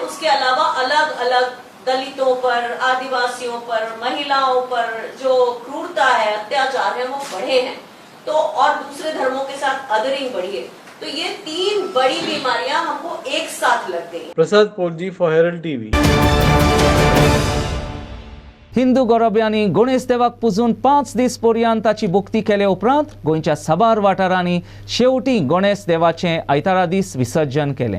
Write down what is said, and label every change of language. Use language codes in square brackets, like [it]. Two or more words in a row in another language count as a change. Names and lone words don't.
[hi] उसके अलावा अलग अलग दलितों पर, आदिवासियों पर, महिलाओं पर जो क्रूरता है, अत्याचार है, वो बढ़े हैं। तो और दूसरे धर्मों के साथ अदरिंग बढ़ी है। तो ये 3 बड़ी बीमारियां हमको एक साथ लग गई। [en] Prasad Potji for Herald TV. [kok] हिंदू गौरव्यांनी गणेश देवाक पुजून 5 दीस पर्यंत ताची भक्ती केले उपरांत गोंयच्या साबार वाठारांनी शेवटी गणेश देवाचें आयतारा दीस विसर्जन केलें।